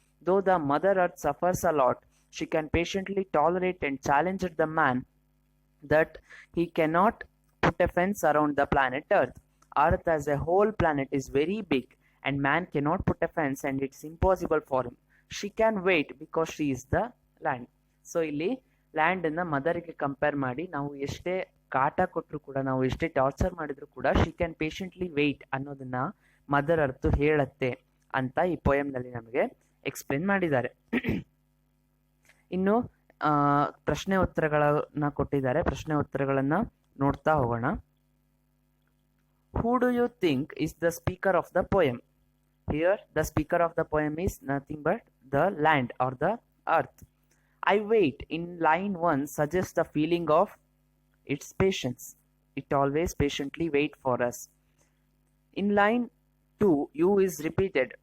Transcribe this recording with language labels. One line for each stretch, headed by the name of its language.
English: Though the mother earth suffers a lot, she can patiently tolerate and challenge the man that he cannot put a fence around the planet earth. Earth as a whole planet is very big and man cannot put a fence and it's impossible for him. She can wait because she is the land.
Kannada: So ಇಲ್ಲಿ land ಅನ್ನ ಮದರ್ಗೆ compare ಮಾಡಿ ನಾವು ಎಷ್ಟೇ ಕಾಟ ಕೊಟ್ಟರು ಕೂಡ, ನಾವು ಎಷ್ಟೇ ಟಾರ್ಚರ್ ಮಾಡಿದ್ರು ಕೂಡ
English: she can patiently wait
Kannada: ಅನ್ನೋದನ್ನ ಮದರ್ ಅರ್ಥ ಹೇಳತ್ತೆ ಅಂತ ಈ ಪೋಯಮ್ ನಲ್ಲಿ ನಮಗೆ ಎಕ್ಸ್ಪ್ಲೇನ್ ಮಾಡಿದ್ದಾರೆ. ಇನ್ನು ಪ್ರಶ್ನೆ ಉತ್ತರಗಳನ್ನ ಕೊಟ್ಟಿದ್ದಾರೆ. ಪ್ರಶ್ನೆ ಉತ್ತರಗಳನ್ನ ನೋಡ್ತಾ ಹೋಗೋಣ.
English: Who do you think is the speaker of the poem? Here, the speaker of the poem is nothing but the land or the earth. I wait in line 1 suggests the feeling of its patience. It always patiently wait for us. In line 2, you is repeated.